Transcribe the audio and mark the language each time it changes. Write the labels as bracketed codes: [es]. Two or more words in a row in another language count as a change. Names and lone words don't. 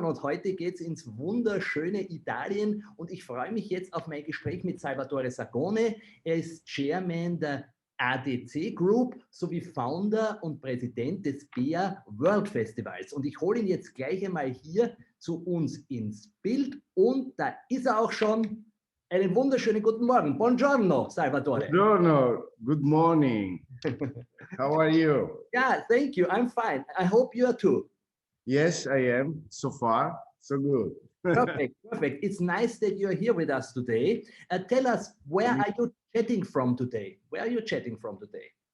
[de] Und heute geht es ins wunderschöne Italien. Und ich freue mich jetzt auf mein Gespräch mit Salvatore Sagone. Er ist Chairman der ADC-Gruppe sowie Founder und Präsident des BEA World Festivals. Und ich hole ihn jetzt gleich einmal hier zu uns ins Bild. Und da ist er auch schon. Einen wunderschönen guten Morgen. [it] Buongiorno, Salvatore. Buongiorno. [en] Good morning. How are you? Yeah, thank you. I'm fine. I hope you are too. Yes, I am. So far, so good. Perfect, perfect. It's nice that you're here with us today. Tell us, where are you chatting from today? Where are you chatting from today?